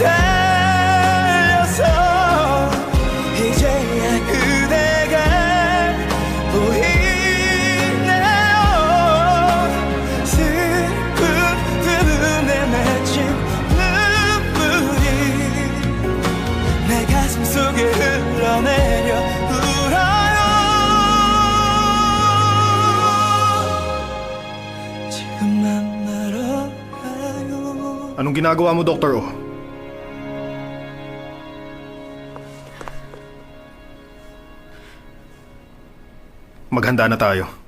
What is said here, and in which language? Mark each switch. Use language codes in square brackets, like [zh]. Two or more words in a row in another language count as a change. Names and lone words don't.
[ko] 이제야 그대가 보이네요 슬픈 두 눈에 맺힌 눈물이 내 가슴 속에 흘러내려 울어요 지금 만나러 가요 [tl] Anong ginagawa mo, Dr. O? Maghanda na tayo.